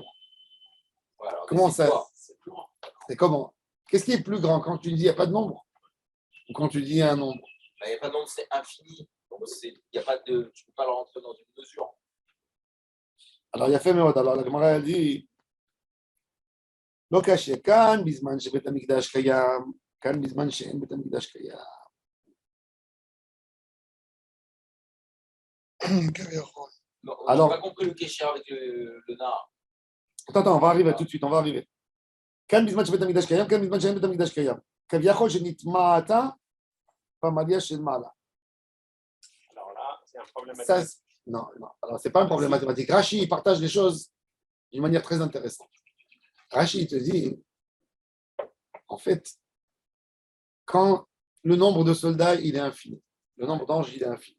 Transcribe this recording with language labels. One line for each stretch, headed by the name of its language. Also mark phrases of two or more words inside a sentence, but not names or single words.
French: Ouais, Comment ça? C'est plus grand. C'est comment? Qu'est-ce qui est plus grand quand tu dis il n'y a pas de nombre ou quand tu dis il y a un nombre? Il n'y a pas de nombre, c'est infini. Donc, y a pas de, tu ne peux pas le rentrer dans une mesure. Alors, il y a fait Meod. Alors, la Gemara a dit
Hebrew: לא קשה, כאן בזמן שבית המקדש קיים, כאן בזמן שאין בית המקדש קיים.
French: Non, Alors- j'ai pas compris le kécher avec le nar. Attends, on va arriver tout de suite, on va arriver.
Hebrew: כאן בזמן שבית המקדש קיים, כאן בזמן שאין בית המקדש קיים. כביכול שנטמעת פמליה של מעלה.
French: Alors là, c'est un problème. Ça, non, alors c'est pas un problème mathématique. Rashi, il partage les choses d'une manière très intéressante. Rashi, il te dit, en fait, quand le nombre de soldats, il est infini, le nombre d'anges, il est infini.